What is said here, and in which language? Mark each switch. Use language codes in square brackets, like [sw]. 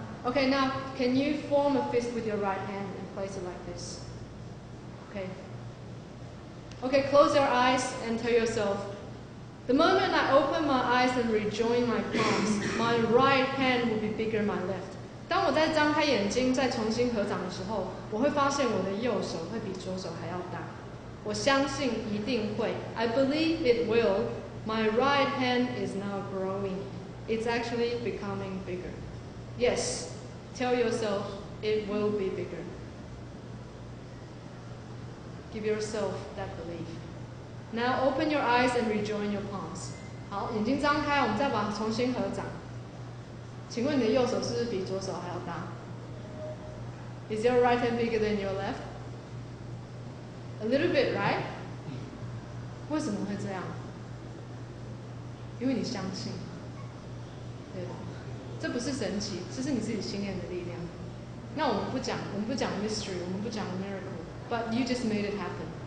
[en] Okay, now can you form a fist with your right hand and place it like this? Okay, close your eyes and tell yourself, the moment I open my eyes and rejoin my palms, my right hand will be bigger than my left. [zh] 当我再张开眼睛，再重新合掌的时候，我会发现我的右手会比左手还要大。我相信一定会。 I believe it will. [en] My right hand is now growing. It's actually becoming bigger. Yes, tell yourself it will be bigger. Give yourself that belief. Now open your eyes and rejoin your palms. [zh] 好，眼睛张开，我们再把它重新合掌。请问你的右手是不是比左手还要大？ [en] Is your right hand bigger than your left? [zh] A little bit, right? 为什么会这样？因为你相信。对，这不是神奇，这是你自己心念的力量。那我们 [en] 不讲 mystery，我们不讲 miracle，but you just made it happen。